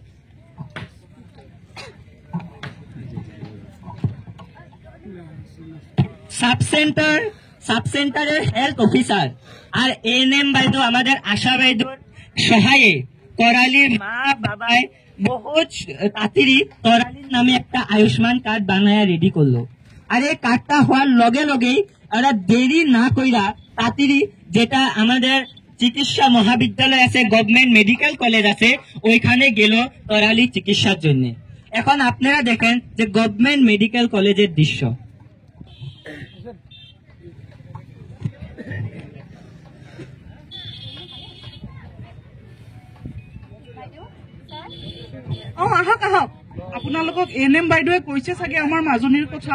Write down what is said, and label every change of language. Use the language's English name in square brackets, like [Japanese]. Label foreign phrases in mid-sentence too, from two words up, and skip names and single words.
[Bangla] সাব সেন্টারের হেলথ অফিসার আর এএনএম বাইদু, আমাদের আশা বাইদুর সহায়ে তরালির মা বাবায় বহুত তাড়াতাড়ি তরালির নামে একটা আয়ুষ্মান কার্ড বানায় রেডি করলো। আর এই কার্ডটা হওয়ার লগে লগেই ওরা দেরি না কইরা তাড়াতাড়ি, যেটা আমাদের চিকিৎসা মহাবিদ্যালয় আছে, [English] Government Medical College [Bangla] আছে, ওইখানে গেল তরালি চিকিৎসার জন্য। এখন আপনারা দেখেন যে [English] Government Medical [Bangla] কলেজের দৃশ্য। [Assamese] আহক আহক। আপোনালোকক এএনএম বাইদেৱে কৈছে চাগে আমাৰ মাজনীৰ কথা।